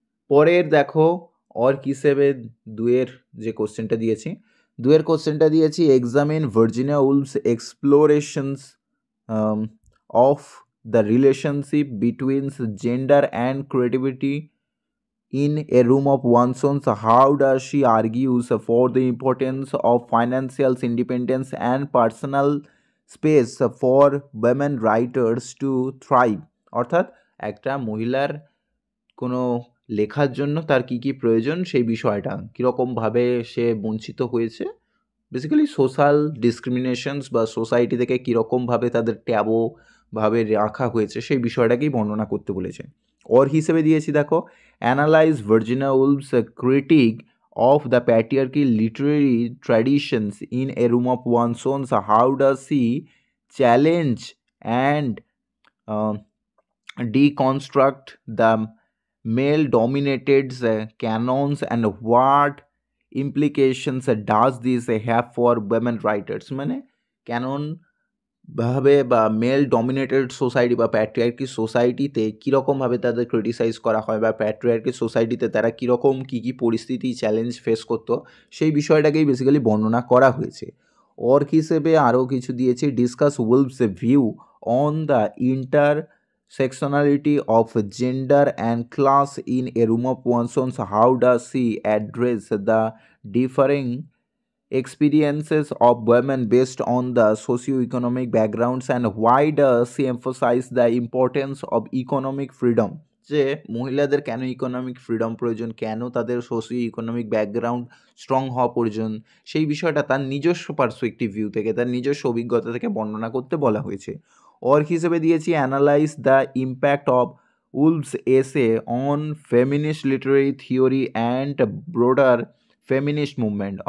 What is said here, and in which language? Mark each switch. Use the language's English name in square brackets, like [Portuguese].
[Bangla] পরের দেখো অর্ক হিসেবে 2-এর যে কোশ্চেনটা দিয়েছি, [English] 2-এর কোশ্চেনটা দিয়েছি examine Virginia Woolf's explorations of the relationship between gender and creativity in a room of one's own. So how does she argues for the importance of financial independence and personal space for women writers to thrive? [Bangla] অর্থাৎ একটা মহিলার কোনো লেখার জন্য তার কী কী প্রয়োজন, সেই বিষয়টা কীরকমভাবে সে বঞ্চিত হয়েছে, বেসিক্যালি সোশ্যাল ডিসক্রিমিনেশনস বা সোসাইটি থেকে কীরকমভাবে তাদের ট্যাবোভাবে রাখা হয়েছে, সেই বিষয়টাকেই বর্ণনা করতে বলেছে। অর হিসেবে দিয়েছি দেখো [English] Analyze Virginia Woolf's critique of the patriarchy literary traditions in a room of one's own. How does she challenge and deconstruct the male-dominated canons, and what implications does this have for women writers? [Bangla] মানে Canon ভাবে বা mail dominated society বা patriarchy সোসাইটিতে কীরকমভাবে তাদের criticise করা হয়, বা প্যাট্রিয়ার্কি সোসাইটিতে তারা কীরকম কী কী পরিস্থিতি চ্যালেঞ্জ ফেস করতো, সেই বিষয়টাকেই বেসিক্যালি বর্ণনা করা হয়েছে। অর্ক হিসেবে আরও কিছু দিয়েছি [English] Discuss Woolf's view on the sectionality of gender and class in A Room of Wansons, how does she address the differing experiences of women based on the socio-economic backgrounds, and why does she emphasize the importance of economic freedom? [Bangla] যে মহিলাদের কেন economic freedom প্রয়োজন, কেন তাদের socio economic background strong হওয়া প্রয়োজন, সেই বিষয়টা তার নিজস্ব পার্সপেক্টিভ ভিউ থেকে, তার নিজস্ব অভিজ্ঞতা থেকে বর্ণনা করতে বলা হয়েছে। অর্ক হিসেবে দিয়েছি [English] Analyze the impact of Woolf's essay on feminist literary theory and broader feminist movement.